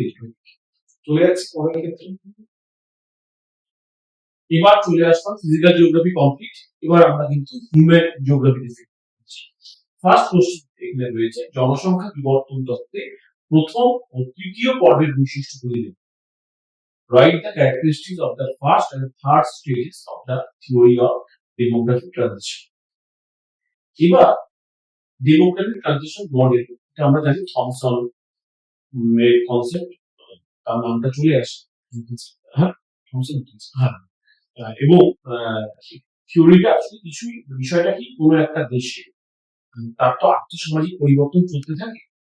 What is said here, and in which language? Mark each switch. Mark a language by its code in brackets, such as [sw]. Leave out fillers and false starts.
[bn] এইভাবে চলে যাচ্ছি পরের ক্ষেত্রে। এবার চলে আসলাম ফিজিক্যাল জিওগ্রাফি কমপ্লিট। এবার আমরা কিন্তু হিউম্যান জিওগ্রাফিতে ফিরছি। ফার্স্ট কোশ্চেন এখানে রয়েছে, জনসংখ্যা বিবর্তন তত্ত্বে প্রথম ও তৃতীয় পর্বের বৈশিষ্ট্যগুলি দিন। [en] Write the characteristics of the first and third stages of the theory of demographic transition. [bn] এবার ডেমোগ্রাফিক ট্রানজিশন মডেল, এটা আমরা জানি থমসন এর কনসেপ্ট, তার নামটা চলে আসে। হ্যাঁ, থমসন। হ্যাঁ, এবং থিওরিটা আসলে কিছুই, বিষয়টা কি, কোনো একটা দেশে তার তো আর্থসামাজিক পরিবর্তন চলতে থাকে।